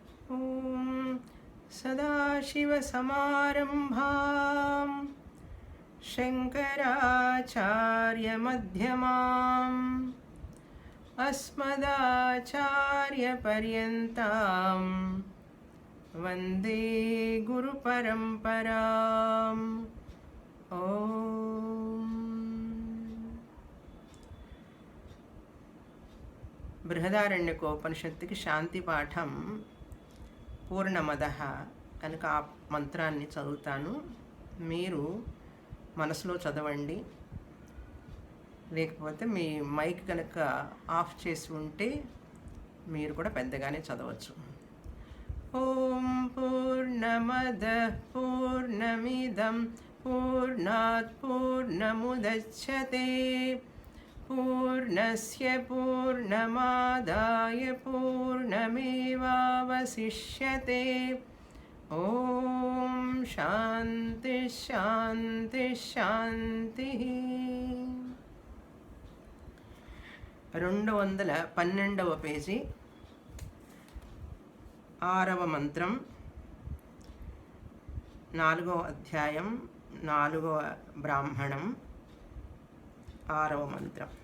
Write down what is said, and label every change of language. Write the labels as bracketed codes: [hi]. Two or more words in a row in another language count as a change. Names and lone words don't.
[sa] ॐ सदाशिवसमारम्भां शङ्कराचार्यमध्यमाम् अस्मदाचार्यपर्यन्तां वन्दे गुरुपरम्पराम्। [te] బృహదారణ్యకోపనిషత్తుకి శాంతి పాఠం పూర్ణమదః కనుక ఆ మంత్రాన్ని చదువుతాను. మీరు మనసులో చదవండి, లేకపోతే మీ మైక్ కనుక ఆఫ్ చేసి ఉంటే మీరు కూడా పెద్దగానే చదవచ్చు. [sa] ఓం పూర్ణమద పూర్ణమిదం పూర్ణాత్ పూర్ణముదచ్యతే పూర్ణస్య పూర్ణమాదాయ పూర్ణమేవావశిష్యతే. ఓం శాంతి శాంతి శాంతి. [te] 212వ పేజీ, 6వ మంత్రం, 4వ అధ్యాయం, 4వ బ్రాహ్మణం, 6వ మంత్రం.